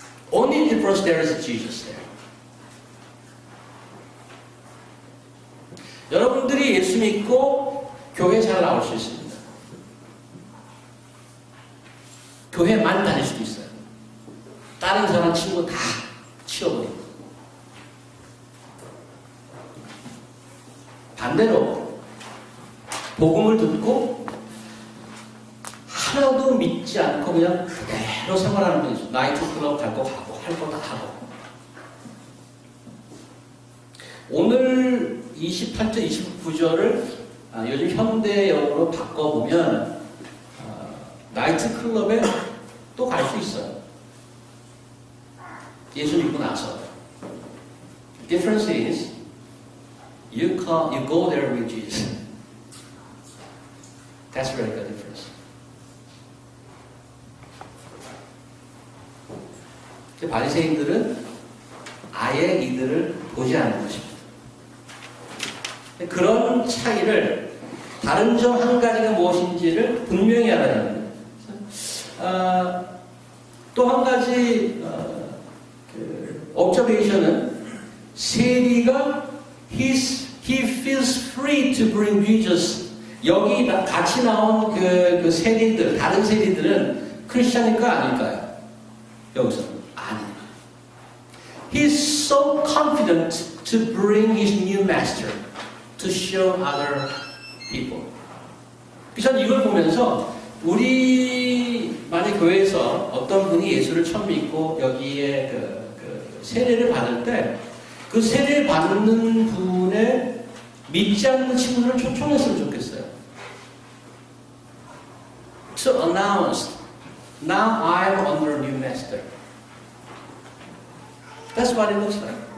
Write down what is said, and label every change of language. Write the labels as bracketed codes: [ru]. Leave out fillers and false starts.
[en] Only difference there is Jesus there. [ko] 여러분들이 예수 믿고 교회 잘 나올 수 있습니다. 교회만 다닐 수도 있어요. 다른 사람 친구 다 치워버리고. 반대로 복음을 듣고 하나도 믿지 않고 그냥 그대로 생활하는 분이죠. 나이트 클럽 갈 거 가고 할 거 다 하고. 오늘 28절, 29절을 요즘 현대역으로 바꿔보면 나이트 클럽에 또 갈 수 있어요. 예수 믿고 나서. [en] The difference is you go there with Jesus. That's really the difference. [ko] 바리새인들은 아예 이들을 보지 않는 것입니다. 그런 차이를 다른 점 한 가지가 무엇인지를 분명히 알아야 합니다. 또 한 가지 [en] observation은 세리가 he feels free to bring Jesus. [ko] 여기 같이 나온 그 세리들, 다른 세리들은 크리스찬일까 아닐까요? 여기서. [en] He's so confident to bring his new master to show other people. [ko] 전 이걸 보면서 우리 만약 교회에서 어떤 분이 예수를 처음 믿고 여기에 그 세례를 받을 때 그 세례 받는 분의 믿지 않는 친구들을 초청했으면 좋겠어요. [en] To announce Now I'm under a new master. That's what it looks like.